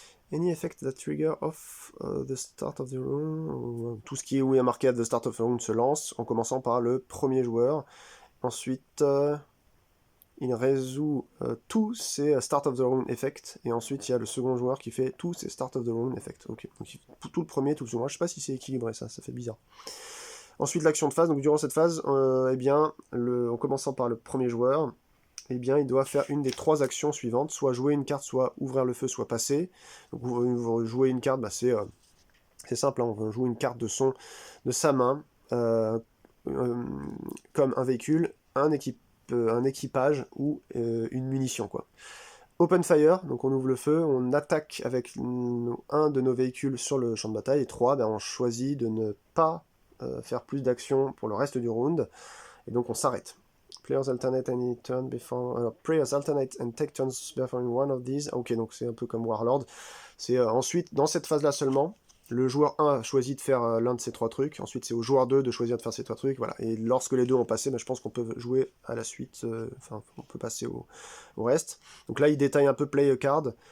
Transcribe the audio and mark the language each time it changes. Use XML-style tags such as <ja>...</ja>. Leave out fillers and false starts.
<en>Any effect that trigger off the start of the round.</en> <fr>Tout ce qui est où il y a marqué</fr> <en>at the start of the round</en> <fr>se lance, en commençant par le premier joueur. Ensuite, il résout tous ces</fr> <en>start of the round effects.</en> <fr>Et ensuite, il y a le second joueur qui fait tous ces</fr> <en>start of the round effects.</en> <fr>Ok. Donc tout le premier, tout le second. Je sais pas si c'est équilibré, ça fait bizarre. Ensuite, l'action de phase. Donc durant cette phase, eh bien, en commençant par le premier joueur, eh bien, il doit faire une des 3 actions suivantes, soit jouer une carte, soit ouvrir le feu, soit passer. Donc, vous jouez une carte, bah, c'est simple, hein, on va jouer une carte de sa main, comme un véhicule, un équipage ou une munition, quoi. Open fire, donc on ouvre le feu, on attaque avec un de nos véhicules sur le champ de bataille, et 3, ben, on choisit de ne pas faire plus d'actions pour le reste du round, et donc on s'arrête.</fr> <en>Players alternate any turn before. Alors, players alternate and take turns before one of these.</en> <fr>Ok, donc c'est un peu comme Warlord. C'est ensuite, dans cette phase-là seulement, le joueur 1 choisit de faire l'un de ces 3 trucs. Ensuite, c'est au joueur 2 de choisir de faire ces 3 trucs. Voilà. Et lorsque les deux ont passé, je pense qu'on peut jouer à la suite. On peut passer au reste. Donc là, il détaille un peu</fr> <en>play a card.</en>